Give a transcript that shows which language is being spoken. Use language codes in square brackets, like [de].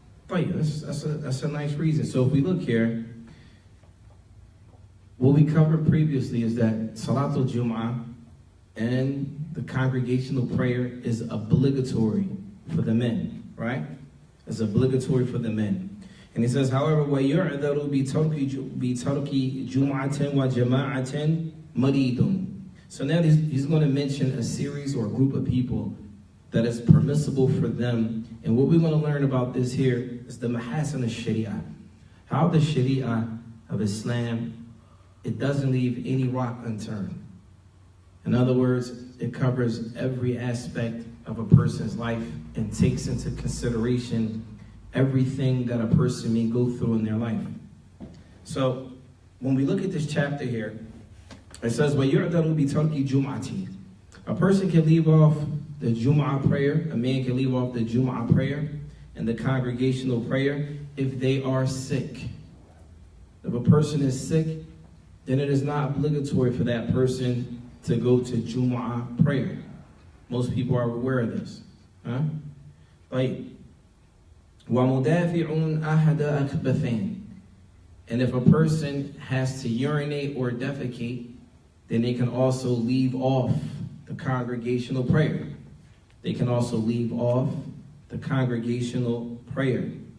[en] Oh yeah, that's a nice reason. So if we look here, what we covered previously is that Salatul Jum'ah and the congregational prayer is obligatory for the men, right? It's obligatory for the men. And he says, however, [ar] وَيُعْذَرُ بِتَرْكِ جُمْعَةٍ وَجَمَاعَةٍ مَرِيدٌ. [en] So now he's going to mention a series or a group of people that is permissible for them. And what we're going to learn about this here is the mahasin al-sharia. How the sharia of Islam, it doesn't leave any rock unturned. In other words, it covers every aspect of a person's life and takes into consideration everything that a person may go through in their life. So when we look at this chapter here, it says, [ar] وَيُعْذَرُ بِتَرْكِ جُمْعَةٍ. [en] A person can leave off the Jum'ah prayer, a man can leave off the Jum'ah prayer and the congregational prayer if they are sick. If a person is sick, then it is not obligatory for that person to go to Jum'ah prayer. Most people are aware of this. [ar] Like, وَمُدَافِعٌ أَحَدَ أَخْبَثَيْنِ. [en] And if a person has to urinate or defecate, then they can also leave off the congregational prayer. They can also leave off the congregational prayer.